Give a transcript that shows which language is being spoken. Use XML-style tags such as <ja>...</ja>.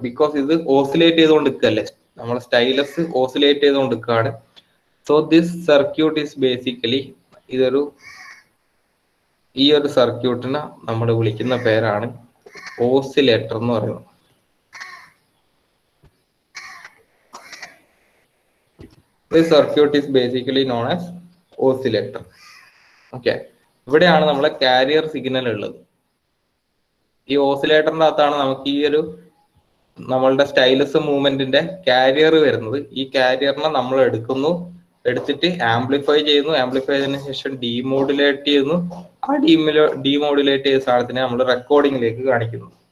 <ml>Because ഇത് oscillate ചെയ്തുകൊണ്ട് നിൽക്കല്ലേ, നമ്മൾ സ്റ്റൈലസ് ഓസിലേറ്റ് ചെയ്തുകൊണ്ട് നിൽക്കുകയാണ്.</ml> <en>so this circuit is basically</en> <ml>ഈ ഒരു സർക്യൂട്ടിനെ നമ്മൾ വിളിക്കുന്ന പേരാണ് ഓസിലേറ്റർ എന്ന് പറയുന്നത്.</ml> <en>This circuit is basically known as oscillator.</en> <ml>Okay, ഇവിടെയാണ് നമ്മളെ കാരിയർ സിഗ്നൽ ഉള്ളത്. ഈ ഓസിലേറ്ററിന്റെ അകത്താണ് നമുക്ക് ഈ ഒരു നമ്മളുടെ സ്റ്റൈലസ് മൂവ്മെന്റിന്റെ കാരിയർ വരുന്നത്. ഈ കാരിയറിനെ നമ്മൾ എടുത്തിട്ട് ആംപ്ലിഫൈ ചെയ്യുന്നു. ആംപ്ലിഫൈ ചെയ്തതിനു ശേഷം ഡീമോഡുലേറ്റ് ചെയ്യുന്നു. ആ ഡീമോഡുലേറ്റ് ചെയ്ത സാധനത്തിനെ നമ്മൾ റെക്കോർഡിങ്ങിലേക്ക് കാണിക്കുന്നു.</ml>